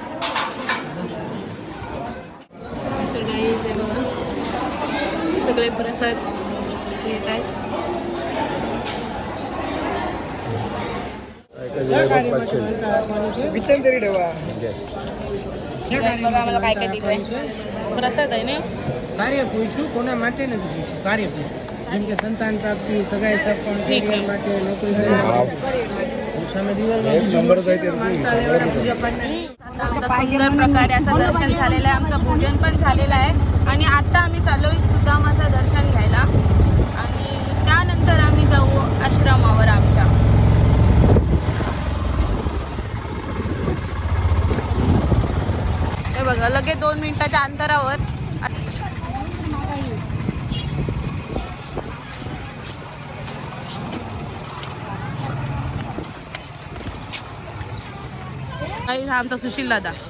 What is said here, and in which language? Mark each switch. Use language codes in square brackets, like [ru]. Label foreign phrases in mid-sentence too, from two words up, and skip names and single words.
[mr] तर काही इथे बघा सगळे प्रसाद येत आहेत. विचार तरी ठेवा. बघा आम्हाला काय काय दिलंय. प्रसाद आहे ना. [gu] કાર્ય પૂછ્યું કોના માટે નથી પૂછ્યું. કાર્ય પૂછ્યું જેમ કે સંતાન પ્રાપ્તિ, સગાઈ સપન, કરિયર માટે, નોકરી સામે દિવાલ પૂજા પાઠ. [mr] आमचं सुंदर प्रकारे असं दर्शन झालेलं आहे. आमचं भोजन पण झालेलं आहे आणि आता आम्ही चाललोय सुदामाचं दर्शन घ्यायला आणि त्यानंतर आम्ही जाऊ आश्रमावर आमच्या. हे बघा लगेच 2 मिनिटाच्या अंतरावर हा आमचा सुशील दादा.